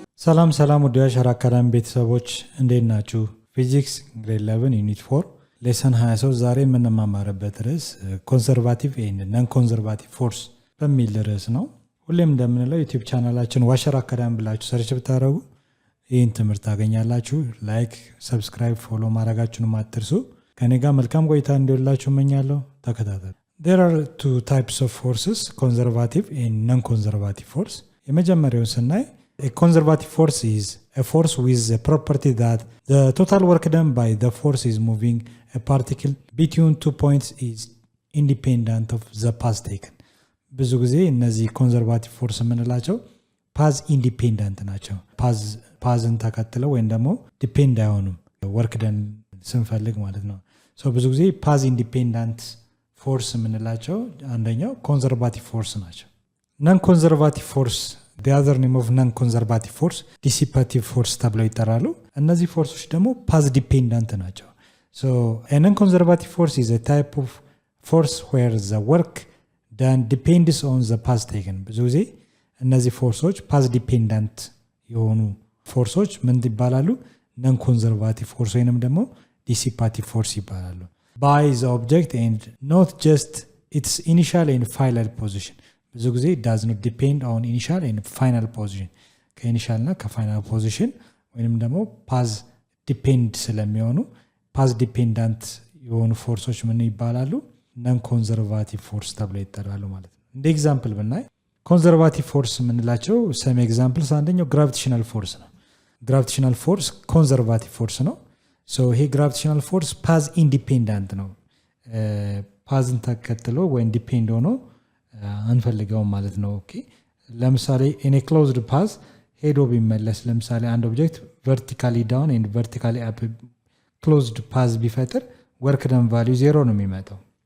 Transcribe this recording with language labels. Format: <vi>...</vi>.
<am>ሰላም ሰላም ውድ የአሻራ አካዳሚ ቤተሰቦች እንዴት ናችሁ? ፊዚክስ ግሬድ 11 ዩኒት 4 ሌሰን 23 ዛሬ የምንማማርበት ርዕስ ኮንሰርቫቲቭ ኤንድ ነን ኮንሰርቫቲቭ ፎርስ በሚል ርዕስ ነው። ሁሌም እንደምንለው ዩቲዩብ ቻናላችን ዋሸራ አካዳሚ ብላችሁ ሰርች ብታደርጉ ይህን ትምህርት ታገኛላችሁ። ላይክ፣ ሰብስክራይብ፣ ፎሎ ማድረጋችሁንም አትርሱ። ከኔ ጋር መልካም ቆይታ እንዲሆንላችሁ እመኛለሁ። ተከታተሉ።</am> <en>There are two types of forces, conservative and non-conservative force.</en> <am>የመጀመሪያው ስናይ</am> <en>a conservative force is a force with the property that the total work done by the force is moving a particle between 2 points is independent of the path taken.</en> <am>ብዙ ጊዜ እነዚህ ኮንዘርቫቲቭ ፎርስ የምንላቸው ፓዝ ኢንዲፔንደንት ናቸው። ፓዝን ተከትለው ወይም ደግሞ ዲፔንድ አይሆኑም ወርክ ደን ስንፈልግ ማለት ነው። ብዙ ጊዜ ፓዝ ኢንዲፔንደንት ፎርስ የምንላቸው አንደኛው ኮንዘርቫቲቭ ፎርስ ናቸው። ነን ኮንዘርቫቲቭ ፎርስ</am> <en>the other name of non-conservative force dissipative force</en> <am>ተብለው ይጠራሉ። እነዚህ ፎርሶች ደግሞ ፓዝ ዲፔንደንት ናቸው።</am> <en>a non-conservative force is a type of force where the work done depends on the path taken.</en> <am>ብዙ ጊዜ እነዚህ ፎርሶች ፓዝ ዲፔንደንት የሆኑ ፎርሶች ምን ይባላሉ? ነን ኮንዘርቫቲቭ ፎርስ ወይንም ደግሞ ዲሲፓቲቭ ፎርስ ይባላሉ።</am> <en>by the object and not just its initial and final position.</en> <am>ብዙ ጊዜ</am> <en>it does not depend on initial and final position.</en> <am>ከኢኒሻል እና ከፋይናል ፖዚሽን ወይንም ደግሞ ፓዝ ዲፔንድ ስለሚሆኑ ፓዝ ዲፔንዳንት የሆኑ ፎርሶች ምን ይባላሉ? ነን ኮንዘርቫቲቭ ፎርስ ተብለው ይጠራሉ ማለት ነው። እንደ ኤግዛምፕል ብናይ ኮንዘርቫቲቭ ፎርስ የምንላቸው ሰም ኤግዛምፕልስ አንደኛው ግራቪቴሽናል ፎርስ ነው። ግራቪቴሽናል ፎርስ ኮንዘርቫቲቭ ፎርስ ነው። ይሄ ግራቪቴሽናል ፎርስ ፓዝ ኢንዲፔንዳንት ነው። ፓዝን ተከትሎ ወይም ዲፔንድ ሆኖ አንፈልገውም ማለት ነው። ኦኬ ለምሳሌ ኢን ኤ ክሎዝድ ፓዝ ሄዶ ቢመለስ ለምሳሌ አንድ ኦብጀክት ቨርቲካሊ ዳውን ኤንድ ቨርቲካሊ አፕ ክሎዝድ ፓዝ ቢፈጥር ወርክ ደን ቫልዩ ዜሮ ነው የሚመጣው።</am>